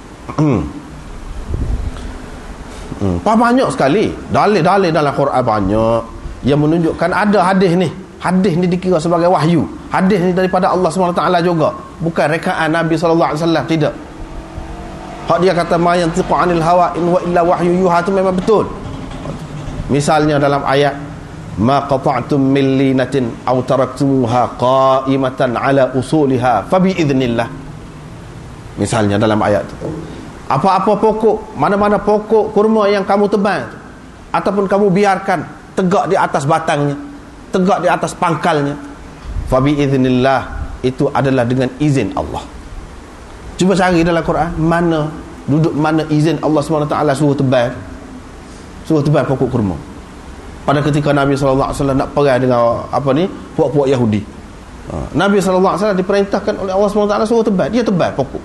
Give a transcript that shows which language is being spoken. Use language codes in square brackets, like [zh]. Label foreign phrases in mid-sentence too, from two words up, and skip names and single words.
[ms] Banyak sekali dalil-dalil dalam Quran, banyak yang menunjukkan ada hadis ni. Hadis ni dikira sebagai wahyu. Hadis ni daripada Allah SWT juga, bukan rekaan Nabi SAW. Tidak. Hak dia kata [ar] ما ينطق عن الهوى إن هو إلا وحي يوحى, [ms] itu memang betul. Misalnya dalam ayat [ar] ما قطعتم من لينة أو تركتموها قائمة على أصولها فبإذن الله. [ms] Misalnya dalam ayat itu, apa-apa pokok, mana-mana pokok kurma yang kamu tebang ataupun kamu biarkan tegak di atas batangnya, tegak di atas pangkalnya, [ar] فبإذن الله, [ms] itu adalah dengan izin Allah. Cuba cari dalam Quran mana izin Allah SWT suruh tebal pokok kurma. Pada ketika Nabi SAW nak perang dengan puak-puak Yahudi, Nabi SAW diperintahkan oleh Allah SWT suruh tebal, dia tebal pokok.